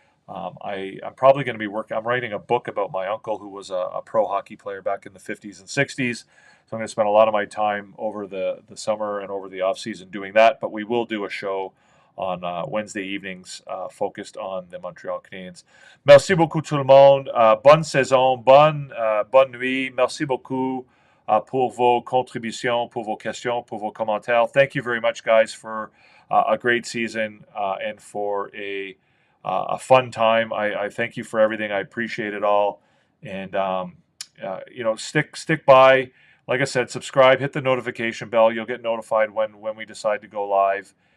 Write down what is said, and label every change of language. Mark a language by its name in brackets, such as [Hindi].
[English] I'm probably going to be I'm writing a book about my uncle who was a pro hockey player back in the 50s and 60s. So I'm going to spend a lot of my time over the summer and over the off season doing that. But we will do a show on Wednesday evenings focused on the Montreal Canadiens. [French] Merci beaucoup tout le monde. Bonne saison, bonne nuit. Merci beaucoup pour vos contributions, pour vos questions, pour vos commentaires. [English] Thank you very much, guys, for a great season and for a fun time. I thank you for everything. I appreciate it all. And, stick by. Like I said, subscribe, hit the notification bell. You'll get notified when we decide to go live.